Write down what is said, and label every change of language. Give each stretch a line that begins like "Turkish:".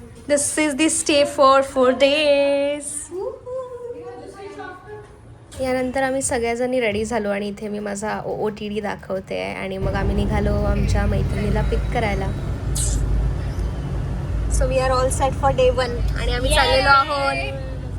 English: This is the stay for 4 days.
Marathi: यानंतर आम्ही सगळ्याजणी ready झालो आणि इथे मी माझा OOTD दाखवते आणि मग आम्ही निघालो आमच्या मैत्रिणीला पिक करायला.
English: So we are all set for day 1
Marathi: आणि आम्ही चाललेलो आहोत.